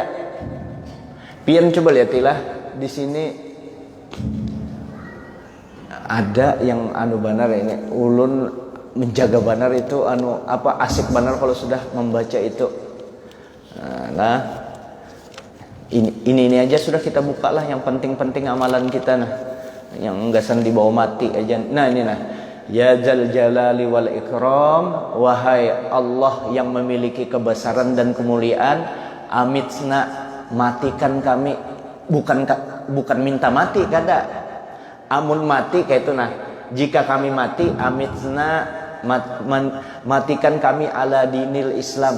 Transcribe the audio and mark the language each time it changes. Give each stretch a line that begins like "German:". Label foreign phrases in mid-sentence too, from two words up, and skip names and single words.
Banjar: Pian coba lihatilah di sini ada yang banar ini, ulun menjaga banar itu asik banar kalau sudah membaca itu. Nah, ini aja sudah kita buka lah yang penting-penting amalan kita yang enggasan dibawa mati aja.
Arabic: Nah ini ya Zal Jalali wal Ikram,
Indonesian: wahai Allah yang memiliki kebesaran dan kemuliaan, amitsna, matikan kami.
Banjar: Bukan minta mati kada. Amun mati kayak itu jika kami mati, amitsna, matikan kami
Arabic: ala dinil Islam.